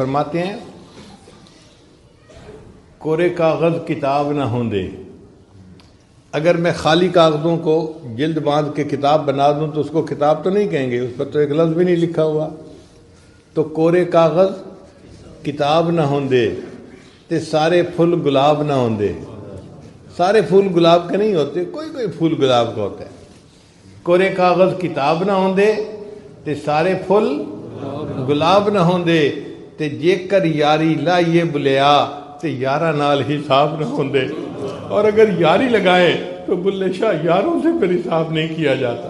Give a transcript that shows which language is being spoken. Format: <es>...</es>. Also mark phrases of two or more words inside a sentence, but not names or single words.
<ur>فرماتے ہیں،</ur> <pa>کورے کاغذ کتاب نہ ہوندے،</pa> <ur>اگر میں خالی کاغذوں کو جلد باندھ کے کتاب بنا دوں تو اس کو کتاب تو نہیں کہیں گے، اس پر تو ایک لفظ بھی نہیں لکھا ہوا۔</ur> <pa>تو کورے کاغذ کتاب نہ ہوندے تے سارے پھول گلاب نہ ہوندے۔</pa> <ur>سارے پھول گلاب کے نہیں ہوتے، کوئی کوئی پھول گلاب کا ہوتا ہے۔</ur> <pa>کورے کاغذ کتاب نہ ہوندے تے سارے پھول گلاب نہ ہوندے، تے جے کر یاری لائیے بلیا تے یارہ نال حساب نہ ہوندے،</pa> <ur>اور اگر یاری لگائیں تو بلے شاہ یاروں سے پھر حساب نہیں کیا جاتا۔</ur>